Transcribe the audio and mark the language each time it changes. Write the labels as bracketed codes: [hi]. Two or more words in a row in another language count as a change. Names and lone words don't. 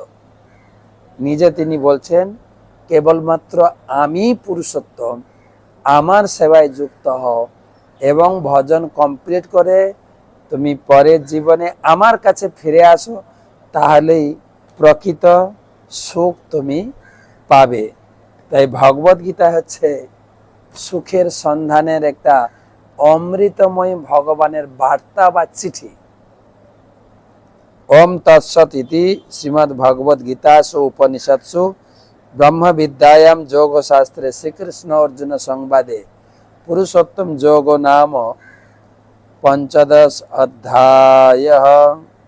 [bn] নিজে তিনি বলছেন কেবলমাত্র আমি পুরুষোত্তম, আমার সেবায় যুক্ত হও এবং ভজন কমপ্লিট করে তুমি পরের জীবনে আমার কাছে ফিরে আসো, তাহলেই প্রকৃত সুখ তুমি পাবে। তাই ভগবদ গীতা হচ্ছে সুখের সন্ধানের একটা অমৃতময় ভগবানের বার্তা বা চিঠি। [sa] ওম তৎসৎ ইতি শ্রীমদ্ ভগবদ গীতাসু উপনিষৎসু ब्रह्म विद्यायां योग शास्त्रे श्रीकृष्ण अर्जुन संवादे पुरुषोत्तम योग नाम 15 अध्यायः।